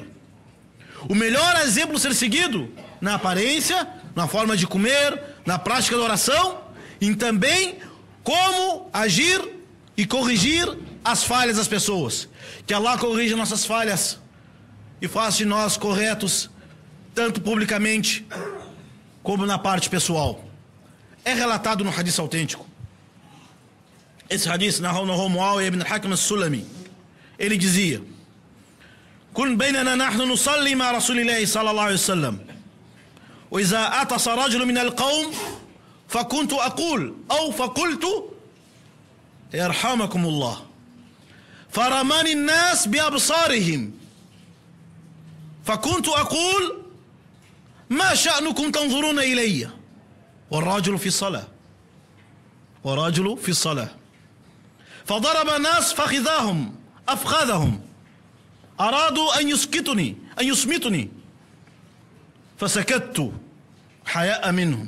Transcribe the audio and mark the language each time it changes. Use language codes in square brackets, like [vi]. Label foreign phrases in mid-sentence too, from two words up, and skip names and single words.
[pt] O melhor exemplo a ser seguido na aparência, na forma de comer, na prática da oração, e também como agir e corrigir as falhas das pessoas. Que Allah corrija nossas falhas e faça de nós corretos, tanto publicamente como na parte pessoal. É relatado no hadith autêntico. Esse hadith narrou Muawiyah ibn al-Hakim al-Sulami. Ele dizia: [ar] كن بيننا نحن نصلي مع رسول الله صلى الله عليه وسلم وإذا أعطس رجل من القوم فكنت أقول أو فقلت يرحمكم الله فرماني الناس بأبصارهم فكنت أقول ما شأنكم تنظرون إلي والرجل في الصلاة فضرب الناس أفخاذهم أرادوا أن يصمتني فسكت حياء منهم.